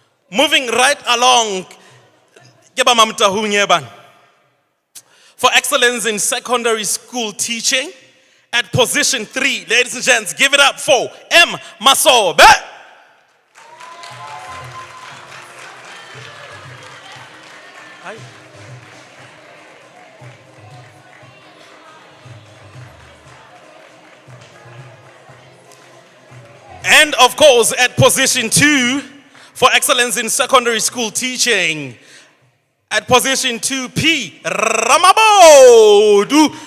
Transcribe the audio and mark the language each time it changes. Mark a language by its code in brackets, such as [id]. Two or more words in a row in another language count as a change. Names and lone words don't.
[en] Moving right along, ke ba mamtahung ban. For excellence in secondary school teaching, at position 3, ladies and gents, give it up for M. Masobe. And of course, at position 2, for excellence in secondary school teaching, at position 2P, Ramabodu.